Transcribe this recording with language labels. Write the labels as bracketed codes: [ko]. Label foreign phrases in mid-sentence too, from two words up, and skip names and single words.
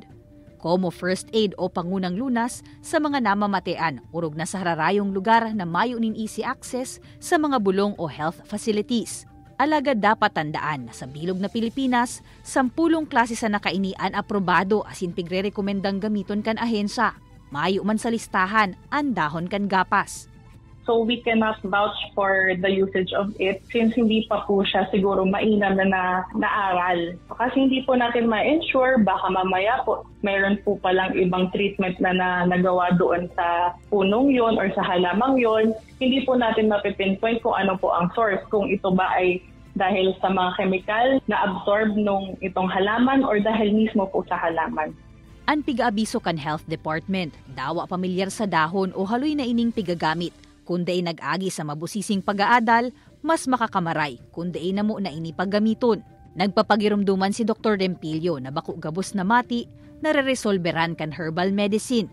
[bik] Como first aid o pangunang lunas sa mga namamatean urog na sa hararayong lugar na mayo nin [en] easy access [bik] sa mga bulong o [en] health facilities. [bik] Alagad dapat tandaan na sa bilog na Pilipinas, 10 klase sa nakainian aprobado asin pigre-rekomendang gamiton kan ahensya. Mayo man sa listahan, andahon kan gapas. [en] So we cannot vouch for the usage of it since [tl] hindi pa po siya siguro mainam na naaral. Kasi hindi po natin ma-ensure, baka mamaya po mayroon po palang ibang treatment na nagawa doon sa punong yon or sa halamang yon. Hindi po natin mapipinpoint kung ano po ang source, kung ito ba ay dahil sa mga [en] chemical na absorb [tl] nung itong halaman or dahil mismo po sa halaman. [bik] Ang piga-abiso kan Health Department, dawa pamilyar sa dahon o haloy na ining pigagamit. Kundi nag-agi sa mabusising pag-aadal, mas makakamaray kundi na mo na ini paggamiton. Nagpapagirumduman si Dr. Dempilio na bako gabos na mati, nare-resolveran kan [en] herbal medicine.